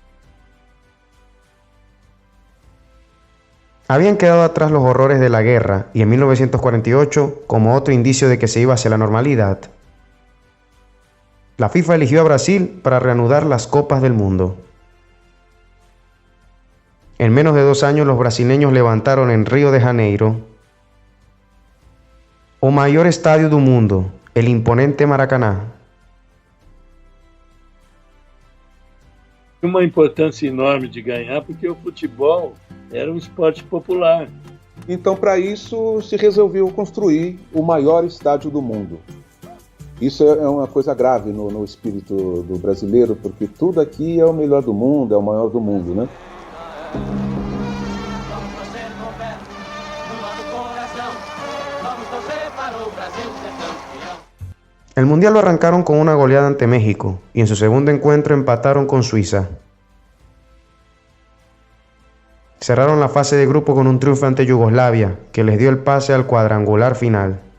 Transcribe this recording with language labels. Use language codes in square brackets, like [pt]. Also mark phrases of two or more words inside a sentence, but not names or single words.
[es] Habían quedado atrás los horrores de la guerra y en 1948, como otro indicio de que se iba hacia la normalidad, la FIFA eligió a Brasil para reanudar las Copas del Mundo. En menos de 2 años los brasileños levantaron en Río de Janeiro [pt] o maior estádio do mundo, [es] el imponente Maracaná. [pt] Uma importância enorme de ganhar, porque o futebol era um esporte popular. Então, para isso, se resolveu construir o maior estádio do mundo. Isso é uma coisa grave no espírito do brasileiro, porque tudo aqui é o melhor do mundo, é o maior do mundo, né? [es] El Mundial lo arrancaron con una goleada ante México y en su segundo encuentro empataron con Suiza. Cerraron la fase de grupo con un triunfo ante Yugoslavia, que les dio el pase al cuadrangular final.